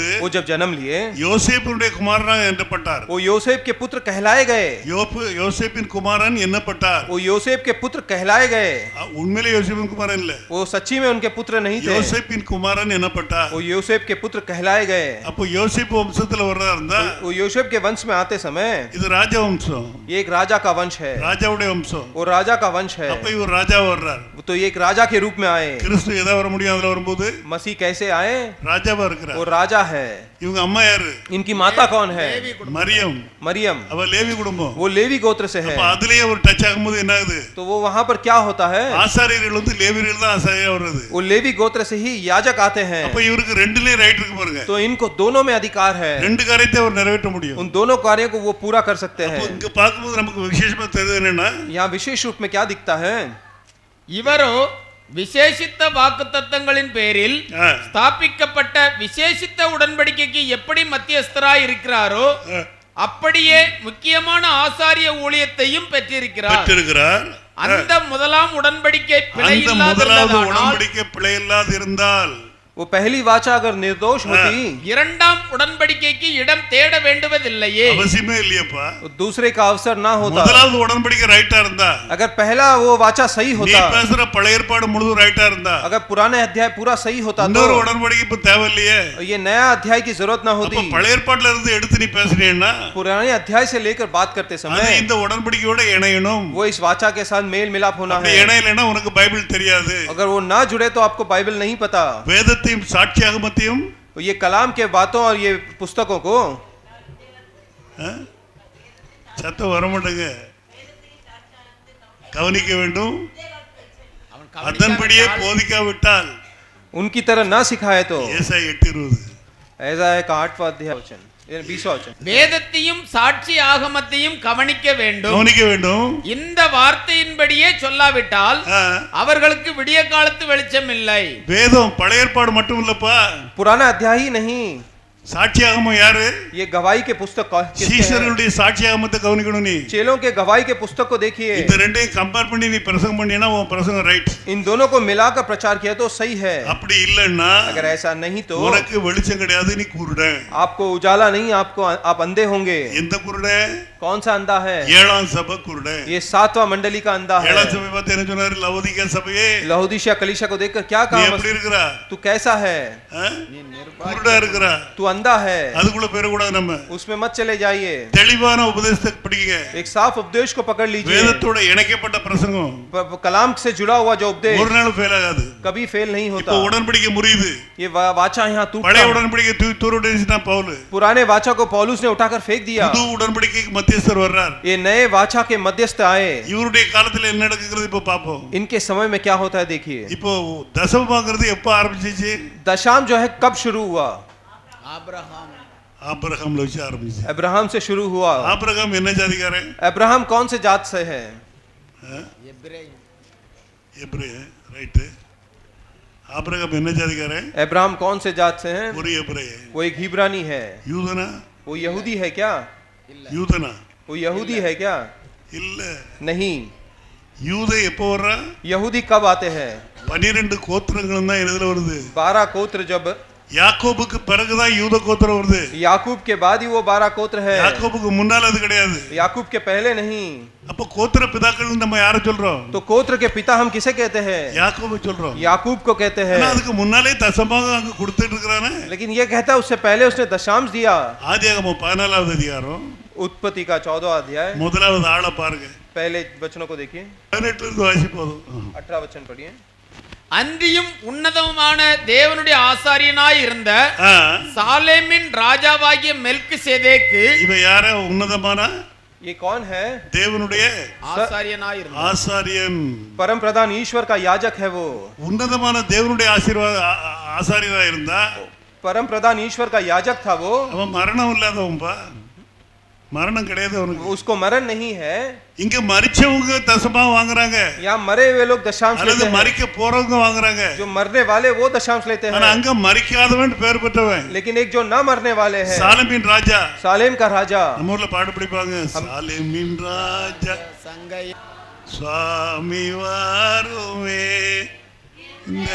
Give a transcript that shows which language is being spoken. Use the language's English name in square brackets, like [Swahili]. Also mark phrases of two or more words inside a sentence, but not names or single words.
[Hindi] वो जब जन्म लिए [Tamil] யோசேப்புடைய குமாரனாக எண்ணப்பட்டார்। [Hindi] वो योसेफ के पुत्र कहलाए गए। [Tamil] யோசேப்பின் குமாரன் எண்ணப்பட்டார்। [Hindi] वो योसेफ के पुत्र कहलाए गए। [Tamil] உண்மையிலே யோசேப்பின் குமாரன் இல்ல, [Hindi] वो सच्ची में उनके पुत्र नहीं थे। [Tamil] யோசேப்பின் குமாரன் எண்ணப்பட்டார்। [Hindi] वो योसेफ के पुत्र कहलाए गए। [Tamil] அப்போ யோசேப்பு வம்சத்துல வர்றதா இருந்தா [Hindi] वो योसेफ के वंश में आते समय [Tamil] இது ராஜ வம்சம்। [Hindi] ये एक राजा का वंश है। [Tamil] ராஜாவுடைய வம்சம்। [Hindi] वो राजा का वंश है। [Tamil] அப்ப இவர் ராஜா வர்றார்। [Hindi] तो ये एक राजा के रूप में आए। [Tamil] கிறிஸ்து எதா வர முடியும் அதுல வரும்போது? [Hindi] मसीह कैसे आए? [Tamil] ராஜாவா இருக்கிறார்। [Hindi] वो राजा है। [Tamil] இவங்க அம்மா யாரு? [Hindi] इनकी माता कौन है? [Tamil] மரியம்। [Hindi] मरियम। [Tamil] அவ லேவி குடும்பம்। [Hindi] वो लेवी गोत्र से है। [Tamil] அப்ப அதுலயே ஒரு டச் ஆகும்போது என்ன ஆகுது? [Hindi] तो वो वहां पर क्या होता है? [Tamil] ஆசாரியர்கள் வந்து லேவியர்கள் தான் ஆசாரியா வர்றது। [Hindi] वो लेवी गोत्र से ही याजक आते हैं। [Tamil] அப்ப இவருக்கு ரெண்டுலயே ரைட் இருக்கு பாருங்க। [Hindi] तो इनको दोनों में अधिकार है। [Tamil] ரெண்டு காரியத்தை அவர் நிறைவேற்ற முடியும்। [Hindi] उन दोनों कार्यों को वो पूरा कर सकते हैं। [Tamil] இங்க பாக்கும்போது நமக்கு விசேஷமா தெரியுது என்னன்னா, [Hindi] यहाँ विशेष रूप में क्या दिखता है? [Tamil] இவரோ விசேஷித்த வாக்குத்தத்தங்களின் பேரில் ஸ்தாபிக்கப்பட்ட விசேஷித்த உடன்படிக்கைக்கு எப்படி மத்தியஸ்தராய் இருக்கிறாரோ அப்படியே முக்கியமான ஆசாரிய ஊழியத்தையும் பெற்றிருக்கிறார்। அந்த முதலாம் உடன்படிக்கை பிழையில்லாது இருந்தால் [Hindi] वो पहली वाचा अगर निर्दोष होती [Tamil] இரண்டாம் உடன்படிக்கைக்கு இடம் தேட வேண்டுவதில்லையே, அவசியமே இல்லையப்பா। [Hindi] दूसरे का अवसर ना होता। [Tamil] முதலாவது உடன்படிக்கை ரைட்டா இருந்தா, [Hindi] अगर पहला वो वाचा सही होता, [Tamil] நீ பேசுற பழைய ஏற்பாடு முழுதும் ரைட்டா இருந்தா, [Hindi] अगर पुराने अध्याय पूरा सही होता तो [Tamil] இன்னொரு உடன்படிக்கை இப்ப தேவையில்லையே। [Hindi] ये नया अध्याय की जरूरत ना होती। [Tamil] பழைய ஏற்பாட்டுல இருந்து எடுத்து நீ பேசுறீன்னா [Hindi] पुराने अध्याय से लेकर बात करते समय [Tamil] இந்த உடன்படிக்கையோட இணையணும்। [Hindi] वो इस वाचा के साथ मेल मिलाप होना है। [Tamil] இணையலைன்னா உனக்கு பைபிள் தெரியாது। [Hindi] अगर वो ना जुड़े तो आपको बाइबल नहीं पता। [Tamil] வேதத்தையும் சாட்சியாகமத்தையும் [Hindi] ये कलाम के बातों और ये पुस्तकों को [Tamil] சத்தம் வர மாட்டேங்க, கவனிக்க வேண்டும். அதன்படியே போதிக்காவிட்டால் [Hindi] उनकी तरह ना सिखाए तो [Tamil] ஏசாயா 8:20 [Hindi] ऐसा है का 8वां अध्याय वचन 20वां वचन [Tamil] வேதத்தையும் சாட்சி ஆகமத்தையும் கவனிக்க வேண்டும். இந்த வார்த்தையின்படியே சொல்லாவிட்டால் அவர்களுக்கு விடிய காலத்து வெளிச்சம் இல்லை. வேதம் பழைய ஏற்பாடு மட்டும் இல்லப்பா, [Hindi] पुराना अध्याय ही नहीं. [Tamil] சாட்சியாகமம் யாரு? [Hindi] ये गवाही के पुस्तक [Tamil] சீஷர்களுடைய சாட்சியாகமத்தை கவனிக்கணும். நீ [Hindi] चेलों के गवाही के पुस्तक को देखिए. [Tamil] இந்த ரெண்டையும் கம்பேர் பண்ணி நீ பிரசங்கம் பண்ணினா உன் பிரசங்கம் ரைட். [Hindi] इन दोनों को मिलाकर प्रचार किया तो सही है. [Tamil] அப்படி இல்லன்னா [Hindi] अगर ऐसा नहीं तो [Tamil] உனக்கு வெளிச்சம் கிடையாது, நீ குருடன். [Hindi] आपको उजाला नहीं, आप अंधे होंगे. [Tamil] எந்த குருடன்? [Hindi] कौन सा अंधा है? [Tamil] ஏழாம் சபை குருடன். [Hindi] ये 7वां मंडली का अंधा है. [Tamil] ஏழாம் சபை பார்த்து என்ன சொன்னாரு? லவோதிக்கா சபையே, [Hindi] लहोदिशिया कलीसिया को देखकर क्या कहा? [Tamil] எப்படி இருக்கற? [Hindi] तू कैसा है? [Tamil] குருடா இருக்கற, [Hindi] तू अंधा है. [Tamil] அதுக்குள்ள பேர கூடாது. நம்ம [Hindi] उसमें मत चले जाइए. [Tamil] தெளிவான உபதேசத்தை படிங்க. [Hindi] एक साफ उपदेश को पकड़ लीजिए. [Tamil] வேதத்தோட இணைக்கப்பட்ட பிரசங்கம், [Hindi] कलाम से जुड़ा हुआ जो उपदेश [Tamil] ஒரு நாள் ஃபெயில் ஆகாது, [Hindi] कभी फेल नहीं होता. [Tamil] இப்போ உடன்படிக்கை முறியுது. [Hindi] ये वाचा यहाँ टूटा. [Tamil] பழைய உடன்படிக்கை தூரடிச்சிட்டான் பவுல். [Hindi] पुराने वाचा को पौलुस ने उठाकर फेंक दिया. [Tamil] புது உடன்படிக்கைக்கு மத்தியஸ்தர் வர்றார். [Hindi] ये नए वाचा के मध्यस्थ आए. [Tamil] இவருடைய காலத்துல என்ன நடக்குது இப்ப பாப்போம். [Hindi] इनके समय में क्या होता है देखिए. [Tamil] இப்போ தசமபாகறது எப்ப ஆரம்பிச்சிச்சு? [Hindi] दशाम जो है कब शुरू हुआ? [Tamil] ஆபிரகாம்ல வச்சு ஆரம்பிச்சு. [Hindi] अब्राहम से शुरू हुआ. [Tamil] ஆபிரகாம் என்ன ஜாதிக்காரன்? [Hindi] अब्राहम कौन से जात से है? [Tamil] எபிரே, ரைட். ஆபிரகாம் என்ன ஜாதிக்காரன்? [Hindi] अब्राहम कौन से जात से है? [Tamil] ஒரு எபிரே. [Hindi] वो एक हिब्रानी है. [Tamil] யூதனா? [Hindi] वो यहूदी है क्या? [Tamil] யூதனா? [Hindi] वो यहूदी है क्या? [Tamil] இல்ல. [Hindi] नहीं. [Tamil] யூத எப்போ வர்றா? [Hindi] यहूदी कब आते हैं? [Tamil] 12 கோத்திரங்கள் தான் இதுல வருது. [Hindi] 12 गोत्र जब [Tamil] யாக்கோபுக்கு பிறகுதான் யூத கோத்திரம் வருது. [Hindi] याकूब के बाद ही वो 12 गोत्र है. [Tamil] யாக்கோபுக்கு முன்னால அது கிடையாது. [Hindi] याकूब के पहले नहीं. [Tamil] அப்ப கோத்திர பிதாக்கள் நம்ம யார சொல்றோம்? [Hindi] तो गोत्र के पिता हम किसे कहते हैं? [Tamil] யாக்கோபு சொல்றோம். [Hindi] याकूब को कहते हैं. [Tamil] அதுக்கு முன்னாலே தசமபாகம் அங்க கொடுத்துட்டு இருக்கானே. [Hindi] लेकिन ये कहता है उससे पहले उसने दशांश दिया. [Tamil] ஆதியாகமம் 14வது அதிகாரம் [Hindi] उत्पत्ति का 14वां अध्याय [Tamil] முதலாவது ஆளை பாருங்க. [Hindi] पहले वचनों को देखिए. [Tamil] 18 இருந்து வாசி போதும். [Hindi] 18 वचन पढ़िए. [Tamil] அன்றியும் உன்னதமான தேவனுடைய ஆசாரியனாய் இருந்த சாலேமின் ராஜாவாகிய மெல்கிசேதேக்கு. இவன் யார? உன்னதமான [Hindi] ये कौन है? [Tamil] தேவனுடைய ஆசாரியனாய் இருந்த ஆசாரியன், [Hindi] परम प्रधान ईश्वर का याजक है वो. [Tamil] உன்னதமான தேவனுடைய ஆசாரியனா இருந்தா [Hindi] परम प्रधान ईश्वर का याजक था वो. [Tamil] அவன் மரணம் இல்லாதவன்பா, மரணம் கிடையாது அவனுக்கு. [Hindi] उसको मरण नहीं है. [Tamil] இங்க மரிச்சவங்க दशमांश வாங்குறாங்க. [Hindi] यहाँ मरे हुए लोग दशांश लेते हैं. [Tamil] மரிக்க போறவங்க வாங்குறாங்க. [Hindi] जो मरने वाले वो दशांश लेते हैं. [Tamil] ஆனா அங்க மரிக்காதவன் பேர் பெற்றவன். [Hindi] लेकिन एक जो ना मरने वाले हैं, [Tamil] சாலேமின் ராஜா, [Hindi] सालेम का राजा. [Tamil] நம்ம ஊர்ல பாட்டு படிப்பாங்க, சாலேமின் ராஜா சங்கை சுவாமி வாருமே இந்த